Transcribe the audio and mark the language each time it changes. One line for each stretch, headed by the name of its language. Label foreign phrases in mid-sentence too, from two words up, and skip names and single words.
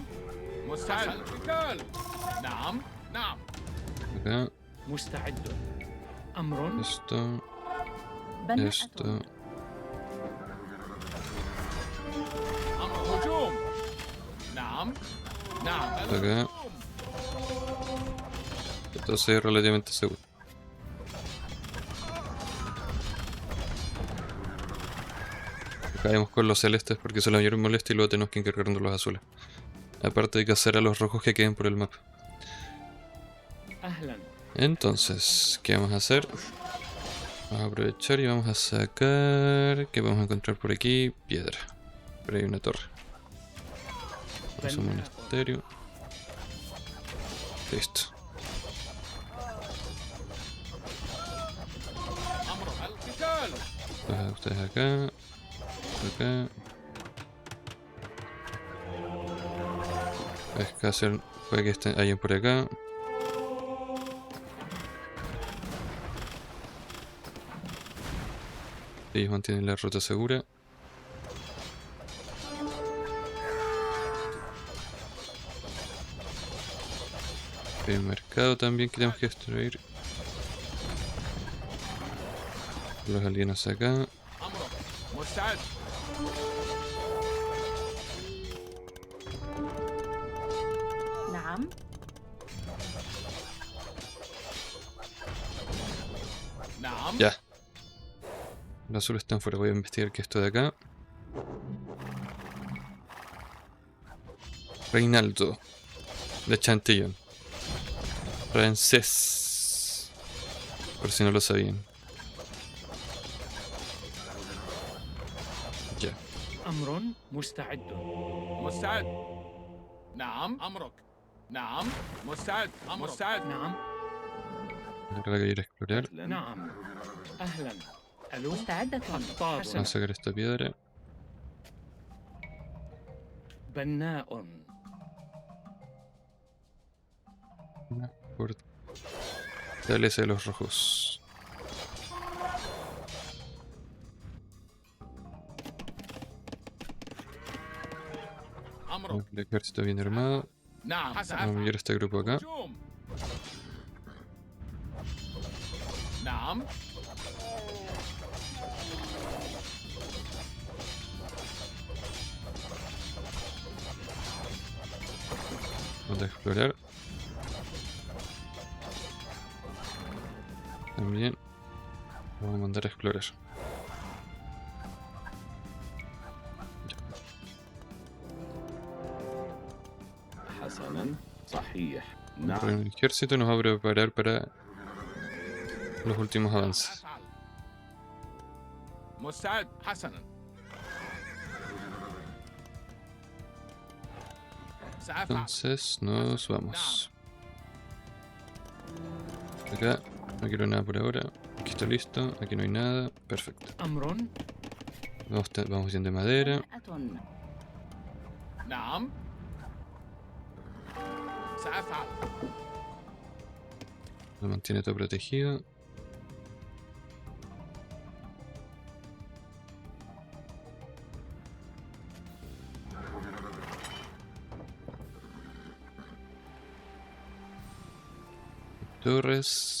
Arabic: مستعد. قتال. نعم. نعم.
Spanish: Acá.
Arabic: مستعد. أمر.
Spanish: Esto.
Arabic: بناء.
Spanish: Esto.
Arabic: أمر. هجوم. نعم. نعم.
Spanish: Acá. Entonces es relativamente seguro. Caemos con los celestes porque son la mayor molestia y luego tenemos que encargarnos de los azules. Aparte de cazar a los rojos que queden por el mapa.
Arabic: أهلا.
Spanish: Entonces, ¿qué vamos a hacer? Vamos a aprovechar y vamos a sacar... ¿Qué podemos encontrar por aquí? Piedra. Pero hay una torre. Vamos a un monasterio. Listo.
Arabic: أمر. القتال.
Spanish: Ustedes acá. Acá. Escaser, puede que estén alguien por acá. Ellos mantienen la ruta segura. Hay un mercado también que tenemos que destruir. Los alienos acá.
Arabic: أمرك. مستعد. نعم. نعم.
Spanish: Ya. Los azules están fuera. Voy a investigar qué es esto de acá. Reinaldo. De Chantillon. Francés. Por si no lo sabían. Ya.
Arabic: أمر. مستعد. مستعد. نعم. أمرك. نعم. مستعد. مستعد. نعم.
Spanish: Ahora que ir a explorar.
Arabic: أهلا. نعم. أهلا. ألو. مستعدة. خطاب.
Spanish: Vamos a sacar esta piedra.
Arabic: بناء.
Spanish: Fortaleza de los rojos.
Arabic: أمرك.
Spanish: El ejército bien armado.
Arabic: نعم.
Spanish: Vamos a
Arabic: سأفعل.
Spanish: enviar este grupo acá.
Arabic: هجوم. نعم.
Spanish: Vamos a explorar. También. Vamos a mandar a explorar.
Arabic: حسنا. صحيح. نعم.
Spanish: El ejército nos va a preparar para los últimos avances.
Arabic: سأفعل. مستعد. حسنا. سأفعل.
Spanish: Entonces nos vamos. Acá no quiero nada por ahora. Aquí está listo. Aquí no hay nada. Perfecto.
Arabic: أمر
Spanish: Vamos bien de madera.
Arabic: بناءة نعم. سأفعل.
Spanish: Lo mantiene todo protegido. Torres.